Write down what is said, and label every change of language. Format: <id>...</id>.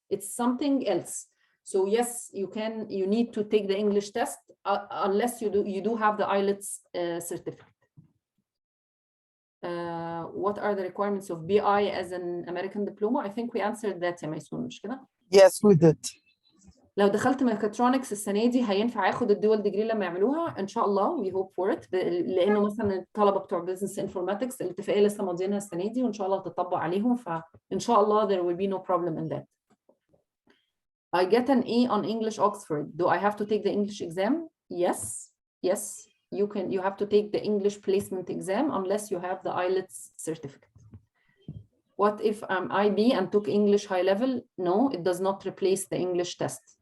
<en>It's something else. So yes, you need to take the English test unless you do have the IELTS certificate. What are the requirements of BI as an American diploma? I think we answered that</en> <ar>يا ميسون، مش كده؟</ar> <en>Yes, we did.</en> <ar>لو دخلت ميكاترونكس السنه دي هينفع اخد الدول ديجري لما يعملوها ان شاء الله.</ar> <en>we hope for it،</en> <ar>لانه مثلا الطلبه بتوع بزنس انفورماتكس الاتفاقيه لسه ماضيينها السنه دي وان شاء الله تطبق عليهم، فان شاء الله</ar> <en>there will be no problem in that. I get an A on English Oxford. Do I have to take the English exam? Yes, you have to take the English placement exam unless you have the IELTS certificate. What if I'm IB and took English high level? No, it does not replace the English test.</en>